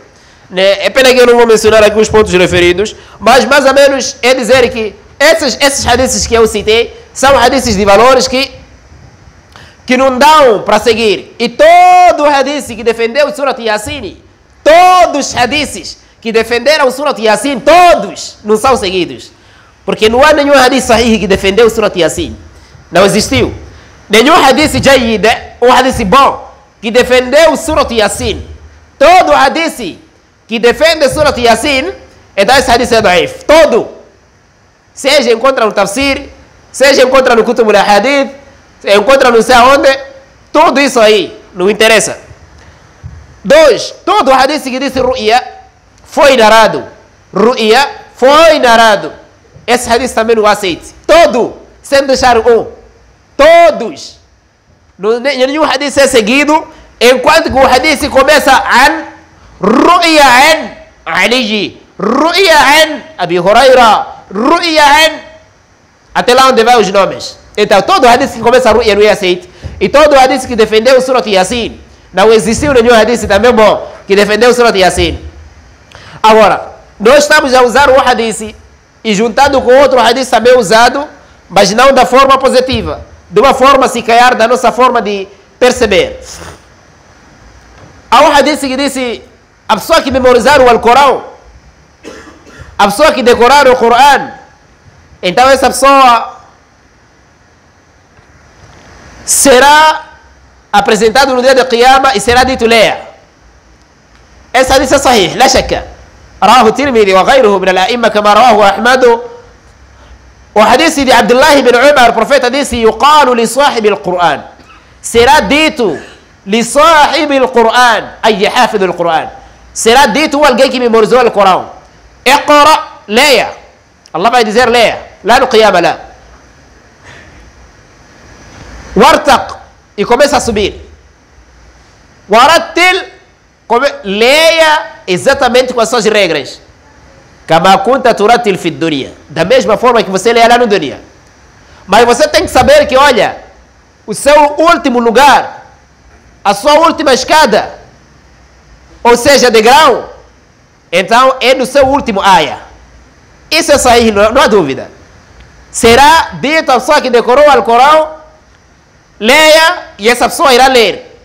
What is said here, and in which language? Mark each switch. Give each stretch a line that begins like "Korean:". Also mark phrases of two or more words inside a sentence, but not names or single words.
Portuguese: É pena que eu não vou mencionar aqui os pontos referidos, mas mais ou menos é dizer que esses hadiths que eu citei são hadiths de valores que não dão para seguir. E todo hadith que defendeu Surat Yasin, todos os hadiths que defenderam Surat Yasin, todos não são seguidos. Porque não há nenhum hadith sahih que defendeu Surat Yasin. Não existiu. Nenhum hadith jayyid, um hadith bom, que defendeu Surat Yasin. Todo hadith que defende Surat Yasin, então esse hadith é daif. Todo. Seja encontra no tafsir, seja encontra no Kutub al-Hadith, encontra não sei aonde, tudo isso aí não interessa. 2. Todo hadith que diz ru'ya foi narrado. Ru'ya foi narrado. Esse hadith também não aceita. Todo, sem deixar um. Todos. Nenhum hadith é seguido, enquanto que o hadith começa
Arabic: عن رؤيا عن علي, رؤيا عن أبي هريرة,
Portuguese: ru'ya an, até lá onde vai os nomes. Então, todo hadith que começa a ru'ya não é aceito. E todo hadith que defendeu o Surat Yasin, não existiu nenhum hadith também bom que defendeu o Surat Yasin. Agora, nós estamos a usar um hadith e juntando com outro hadith também usado, mas não da forma positiva, de uma forma se calhar da nossa forma de perceber. Há um hadith que disse: a pessoa que memorizar o Alcorão, a pessoa que decorar o Coran, então essa pessoa será apresentado no dia de Qiyama e será dito: leia. Esse hadith é sahih,
Arabic: لا شك. رواه الترمذي وغيره من الأئمة كما رواه أحمد. وحديث de Abdullah ibn Umar,
Portuguese: o profeta disse:
Arabic: يقال لصاحب القرآن,
Portuguese: será dito
Arabic: لصاحب القرآن, أي حافظ القرآن,
Portuguese: será dito alguém que memorizou o Corão:
Arabic: اقرأ,
Portuguese: leia. Allah vai dizer: leia, lá no Qiyama, lá. Wartaq, e começa a subir. Warattil, leia exatamente com as suas regras.
Arabic: كما كنت ترتل في الدنيا,
Portuguese: da mesma forma que você lê lá no dunya. Mas você tem que saber que, olha, o seu último lugar, a sua última escada, ou seja, degrau, então é no seu último aya. Isso é sahih, não há dúvida. Será dito a pessoa que decorou o Alcorão: leia, e essa pessoa irá ler.